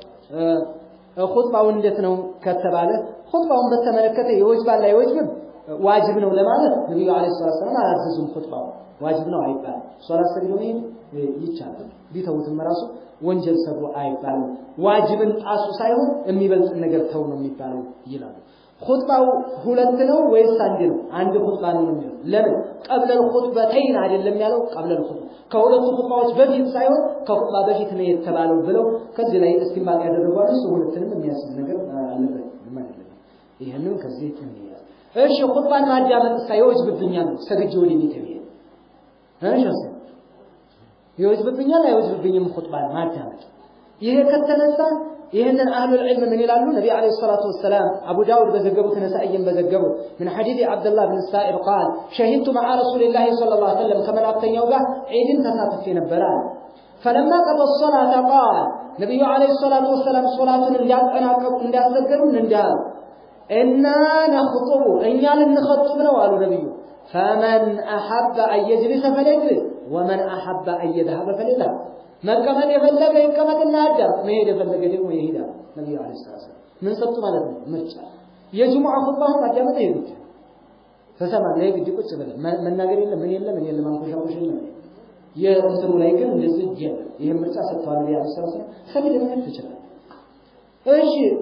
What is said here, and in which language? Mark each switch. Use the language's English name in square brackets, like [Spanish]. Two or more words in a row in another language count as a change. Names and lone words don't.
[Amharic] ኹጥባው እንዴት ነው ከተባለ ኹጥባውን በተመለከተ ይወጅባል አይወጅብም ዋጅብ ነው ለማለት ነብዩ [Arabic] عليه السلام [Amharic] አላዘዙም ኹጥባው ዋጅብ ነው አይባልም ሶላት ሰግዶ ይቻላል ቢተውትም ራሱ ወንጀል ሰሩ አይባልም ዋጅብን ጣሱ ሳይሆን የሚበልጥ ነገር ተው ነው የሚባለው ይላሉ ኹጥባው ሁለት ነው ወይስ አንድ ነው አንድ ኹጥባ ነው የሚለው ለምን [Arabic] قبل الخطبتين [Amharic] አይደለም ያለው [Arabic] قبل الخطبه [Amharic] ከሁለቱ ኹጥባዎች በፊት ሳይሆን ከኹጥባ በፊት ነው የተባለው ብለው ከዚህ ላይ እስቲንባጥ ያደረጓል እሱ ሁለቱንም የሚያስብ ነገር አለበት ማለት ነው ይሄንን ከዚህ ትንያ እሺ ኹጥባን ማዳመጥ ሳይወጅብብኛል ሰግጄ ወደ ቤት ይሄ እሺ ይወጅብብኛል አይወጅብብኝም ኹጥባን ማዳመጥ ይሄ ከተነሳ ይሄንን [Arabic] أهل العلم [Amharic] ምን ይላሉ ነብዩ [Arabic] عليه الصلاة والسلام [Amharic] አቡ ዳውድ በዘገቡት ነሳኢን በዘገቡት [Arabic] من حديث عبد الله بن السائب قال شهدت مع رسول الله صلى الله عليه وسلم [Amharic] ከመላእክተኛው ጋር ዒድን ተሳትፌ ነበር [Arabic] فلما قضى الصلاه قال [Amharic] ነብዩ [Arabic] عليه الصلاة والسلام [Amharic] ሶላቱን እንዲያጠናቀቁ እንዲያሰገዱ እንዳሉ [Arabic] إنا نخطب [Amharic] እኛ ልንخطب ነው አሉ ነብዩ [Arabic] فمن احب ان يجلس فليجلس ومن احب ان يذهب فليذهب [Amharic] መቀመጥ የፈለገ ይቀመጥና አዳም መሄድ የፈለገ ደግሞ ይሄዳል ነብዩ [Arabic] عليه السلام [Amharic] ምን ሰጡ ማለት ነው ምርጫ የጁሙዓ ኹጥባው ማዳመጥ ይሄድ ተሰማ ላይ ግድ ቁጭ ብለን መናገር የለም ምን የለም ምን የለም አንኮሻኮሽ የለም የእንትኑ ላይ ግን እንደዚህ ይሄ ምርጫ ሰጥቷል ነብዩ [Arabic] عليه السلام [Amharic] ሰሚድ ምን ትችላል እሺ